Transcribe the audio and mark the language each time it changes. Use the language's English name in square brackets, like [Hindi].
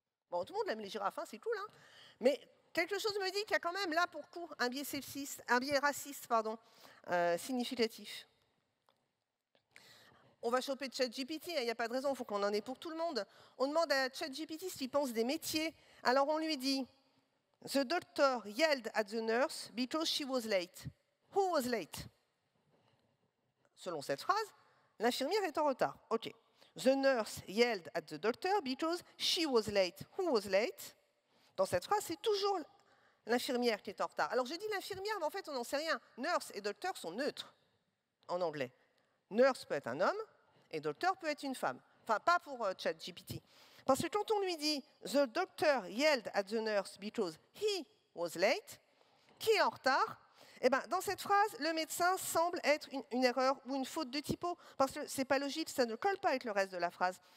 [French] Bon, tout le monde aime les girafes, hein, c'est cool, hein. Mais quelque chose me dit qu'il y a quand même là, pour le coup, un biais sexiste, un biais raciste, pardon, significatif. On va choper ChatGPT, il n'y a pas de raison, il faut qu'on en ait pour tout le monde. On demande à ChatGPT ce qu'il pense des métiers. Alors on lui dit [English] « The doctor yelled at the nurse because she was late. Who was late ?» [French] Selon cette phrase, l'infirmière est en retard. OK. [English] The nurse yelled at the doctor because she was late. Who was late? [French] Dans cette phrase, c'est toujours l'infirmière qui est en retard. Alors je dis l'infirmière, mais en fait, on n'en sait rien. Nurse et docteur sont neutres en anglais. Nurse peut être un homme et docteur peut être une femme. Enfin, pas pour ChatGPT. Parce que quand on lui dit « [English] The doctor yelled at the nurse because he was late [French] », qui est en retard, eh ben, dans cette phrase, le médecin semble être une erreur ou une faute de typo, parce que ce n'est pas logique, ça ne colle pas avec le reste de la phrase.